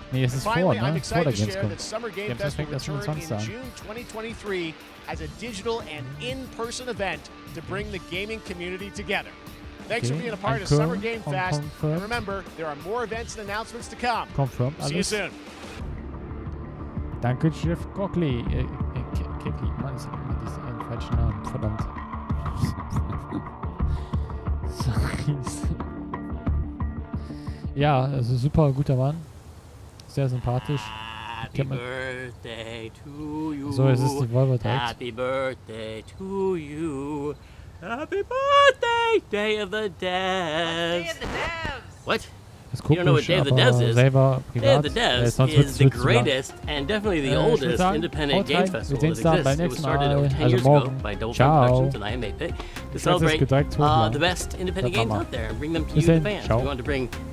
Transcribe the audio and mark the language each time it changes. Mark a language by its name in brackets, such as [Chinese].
[English] And finally, I'm excited to share that Summer Game Fest will return in June 2023 as a digital and in-person event to bring the gaming community together. Thanks for being a part of Summer Game Fest. And remember, there are more events and announcements to come. See you soon. [German] Danke, Jeff Cockley. Keckley, Mann, das ist ein falscher Name, verdammt. [English] Sorry. [German] Ja, also super guter Mann. Sehr sympathisch. [English] Happy birthday to you. [German] So, es ist die Volvo direkt. [English] Happy birthday to you. Happy birthday, Day of the Devs. Day of the Devs. What? You don't know what Day of the Devs is? Day of the Devs is the greatest and definitely the oldest independent games festival that exists. It was started over 10 years ago by Double Fine Productions and I Am 8-Bit to celebrate the best independent games out there and bring them to you, the fans. We wanted to bring